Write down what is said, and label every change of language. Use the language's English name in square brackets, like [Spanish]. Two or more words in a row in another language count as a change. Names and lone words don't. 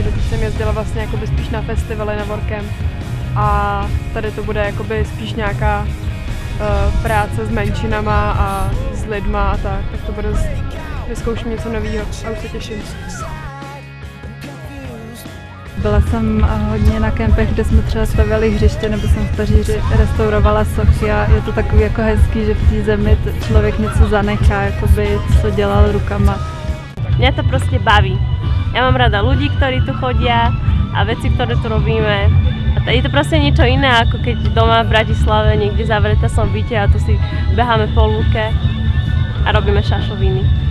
[Czech] Doteď jsem jezdila vlastně jakoby spíš na festivaly na Workcamp a tady to bude jakoby spíš nějaká práce s menšinama a s lidma a tak to bude, vyzkouším něco nového a už se těším. Byla jsem hodně na kempech, kde jsme třeba stavěli hřiště, nebo jsem v Paříži restaurovala sochy a je to takový jako hezký, že v té zemi člověk něco zanechá, jakoby, co dělal rukama. [Slovak] Mňa to proste baví. Ja mám rada ľudí, ktorí tu chodia a veci, ktoré tu robíme. A je to proste niečo iné, ako keď doma v Bratislave niekde zavretá som v byte a tu si beháme po lúke a robíme šašoviny.